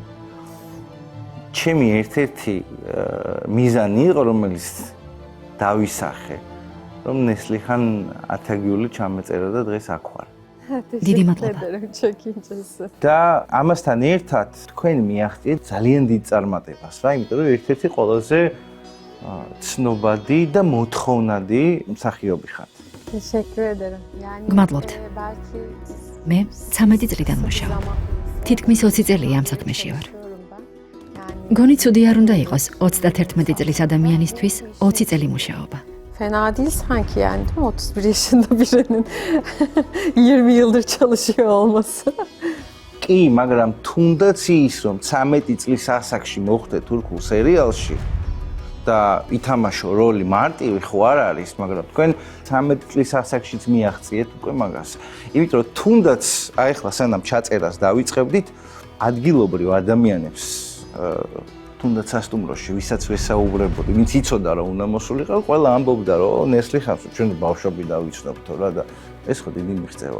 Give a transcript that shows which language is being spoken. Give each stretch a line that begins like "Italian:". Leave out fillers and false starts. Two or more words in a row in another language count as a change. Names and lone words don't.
Georgian: ჩემი ერთ-ერთი მიზანი იყო, რომელიც დავისახე, რომ ნესლიხან ათაგიული ჩამეწერა და დღეს აქ ვარ. დიდი მადლობა. და ამასთან ერთად თქვენ მიაღწიეთ ძალიან დიდ წარმატებას, რა, იმიტომ რომ ერთ-ერთი ყველაზე ცნობადი და მოთხოვნადი მსახიობი ხართ.
Turkish: Teşekkür ederim.
Georgian: გმადლობთ. მე 13 წლიდან მუშაობ. თითქმის 20 წელია ამ საქმეში ვარ. გონი ცუდი არ უნდა იყოს 31 წლის ადამიანისთვის 20 წელი მუშაობა.
Turkish: Fena değil sanki yani değil mi? 31 yaşında birinin 20 yıldır çalışıyor olması.
Georgian: კი, მაგრამ თუნდაც ის, რომ 13 წლის ასაკში მოხდე თურქულ სერიალში და ითამაშო როლი მარტივი ხო არ არის, მაგრამ თქვენ 13 წლის ასაკშიც მიაღწიეთ უკვე მაგას. იმიტომ რომ თუნდაც აი ახლა სანამ ჩაწერას დავიწყებდით, ადგილობრივ ადამიანებს თუნდაც სასტუმროში, ვისაც ვესაუბრებოდი, ვინც იცოდა რომ უნდა მოსულიყო, ყველა ამბობდა რომ ნესლიხანს ჩვენ ბავშვები დავიცნობთო რა და ეს ხო დიდი მიღწევა.